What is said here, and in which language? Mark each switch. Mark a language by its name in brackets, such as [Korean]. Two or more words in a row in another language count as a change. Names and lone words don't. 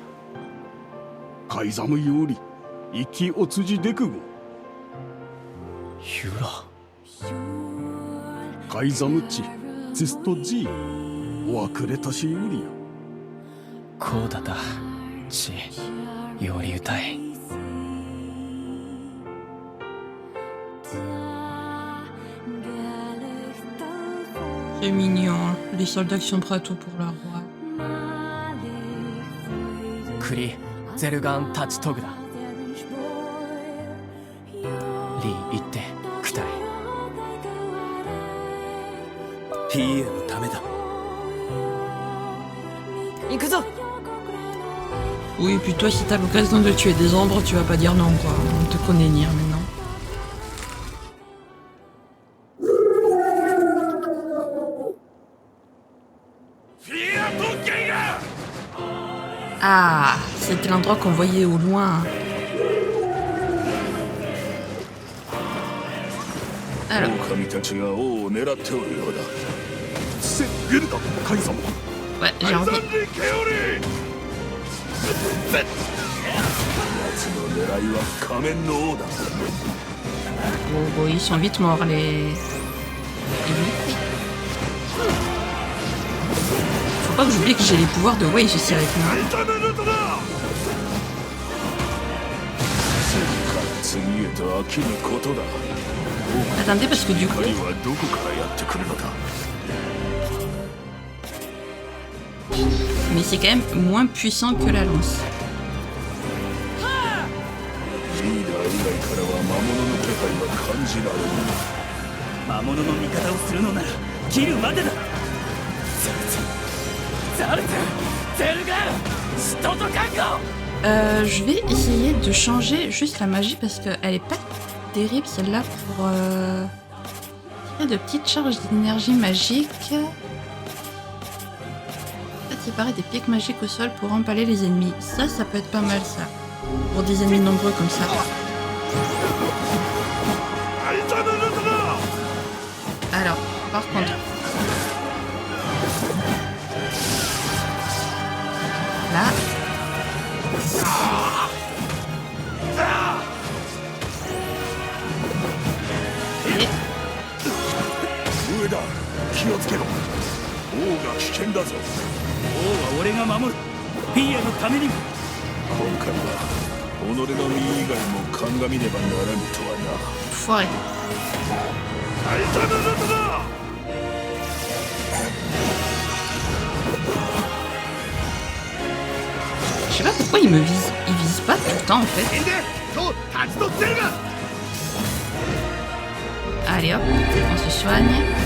[French] カイザムより生きおつじでくごユラカイザムチゼストジーおわくれたしよりよこうだだちより歌い C'est mignon. Les soldats qui sont prêts à tout pour leur roi. クリゼルガンタチトグだリー行ってクタイ [Japanese] ピーエのためだ行くぞ [French] Oui, puis toi, si t'as l'occasion de tuer des ombres, tu vas pas dire non, quoi. On te connaît Nier maintenant. Ah, c'était l'endroit qu'on voyait au loin. Alors, [Japanese] 狼たちが王を狙っておるようだ。セゲルダカイザム [French] ouais, j'ai envie. [Japanese] 奴の狙いは仮面の王だ。 [French] Bon, ils sont vite morts, les... Faut pas que j'oublie que j'ai les pouvoirs de Wei aussi avec moi. [Japanese] 次へと飽きることだ。 [French] Attendez, parce que du coup... [Japanese] 光はどこからやってくるのだ。 [French] Mais c'est quand même moins puissant que la lance. [Japanese] リーダー以外からは魔物の気配は感じられない。魔物の味方をするのなら切るまでだ。ザルツ、ゼルガン、ストと覚悟。 [French] Je vais essayer de changer juste la magie parce qu'elle est pas terrible celle-là pour tirer de petites charges d'énergie magique. Séparer des pics magiques au sol pour empaler les ennemis. Ça peut être pas mal ça. Pour des ennemis nombreux comme ça. Alors, par contre... Là... Et... [Japanese] 上だ、気をつけろ。王が危険だぞ。王は俺が守る。フィーアのためにも。今回は己の身以外も鑑みねばならぬとはな。 [French] Foiré. Je sais pas pourquoi il me vise. Il vise pas tout le temps en fait. Allez hop, on se soigne.